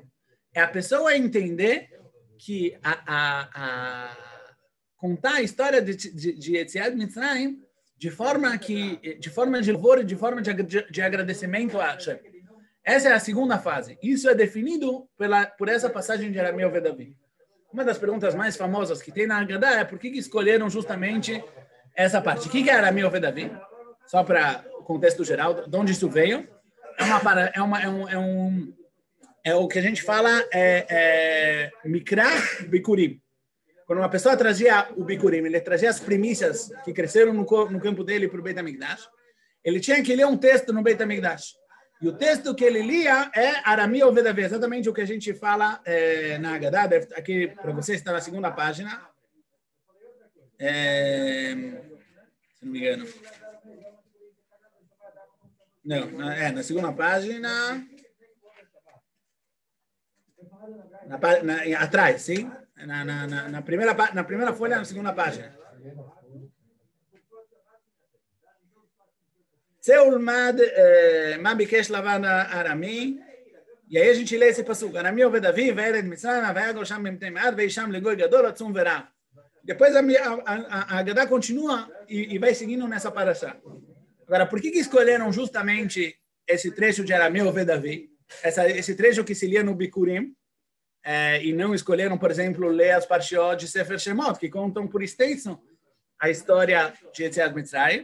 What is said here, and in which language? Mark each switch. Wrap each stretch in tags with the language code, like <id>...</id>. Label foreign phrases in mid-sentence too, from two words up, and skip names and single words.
<pt>É a pessoa entender que contar a história de</pt> <he>יציאת מצרים</he> <pt>de forma de louvor e de forma de agradecimento a Hashem. Essa é a segunda fase. Isso é definido por essa passagem de Arami oved avi. Uma das perguntas mais famosas que tem na Haggadah é por que escolheram justamente essa parte. O que é Arami oved avi? Só para o contexto geral, de onde isso veio? É o que a gente fala,</pt> <he>מקרא ביכורים.</he> <pt>Quando uma pessoa trazia o Bikurim, ele trazia as primícias que cresceram no campo dele para o Beit HaMikdash, ele tinha que ler um texto no Beit HaMikdash. E o texto que ele lia é Arami oved avi, exatamente o que a gente fala na Haggadah. Aqui, para vocês, está na segunda página. Se não me engano. Não, na segunda página. Atrás, sim? Na primeira folha, na segunda página.</pt> <he>צא ולמד מה ביקש לבן הארמי.</he> <pt>E aí a gente lê esse passuco.</pt> <he>ארמי אובד אבי וירד מצרים ויגר שם במתי מעט ויהי שם לגוי גדול עצום ורב.</he> <pt>Depois a Haggadah continua e vai seguindo nessa parashá. Agora, por que escolheram justamente esse trecho de Arameu Vedavi, esse trecho que se lia no Bikurim, e não escolheram, por exemplo, ler as Parshiot de Sefer Shemot, que contam por extensão a história de</pt> <he>יציאת מצרים.</he>